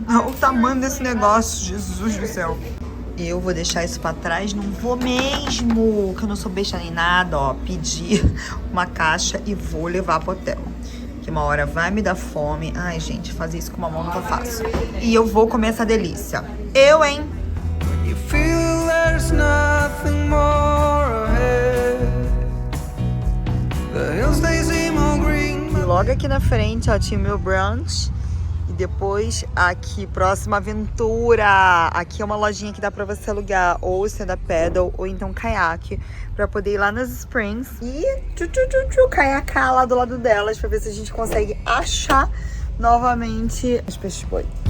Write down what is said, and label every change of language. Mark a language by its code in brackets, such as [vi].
[pt] Olha o tamanho desse negócio, Jesus do céu. Eu vou deixar isso pra trás, não vou mesmo, que eu não sou besta nem nada, ó. Pedi uma caixa e vou levar pro hotel. Que uma hora vai me dar fome. Ai, gente, fazer isso com uma mão nunca faço. E eu vou comer essa delícia. Eu, hein? [en] There's nothing more ahead. The hills they seem all green. [pt] E logo aqui na frente, ó, tinha o meu brunch. E depois aqui, próxima aventura. Aqui é uma lojinha que dá pra você alugar ou stand-up paddle ou então caiaque, pra poder ir lá nas Springs e caiacar lá do lado delas, pra ver se a gente consegue achar novamente os peixes boi.